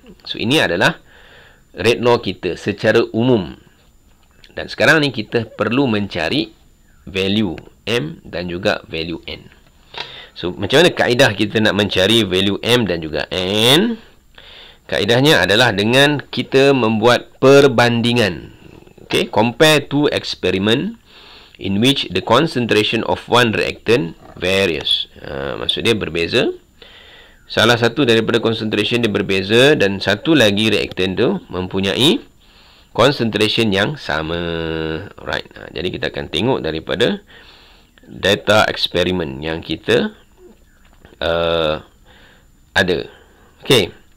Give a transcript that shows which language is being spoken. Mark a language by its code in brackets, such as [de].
[ms] So ini adalah rate law kita secara umum. Dan sekarang ni kita perlu mencari value M dan juga value N. So, macam mana kaedah kita nak mencari value M dan juga N? Kaedahnya adalah dengan kita membuat perbandingan. [en] Okay, compare two experiment in which the concentration of one reactant varies. [ms] Maksud dia berbeza. Salah satu daripada concentration dia berbeza dan satu lagi reactant tu mempunyai concentration yang sama. Right. Jadi kita akan tengok daripada data eksperimen yang kita ada. Okay.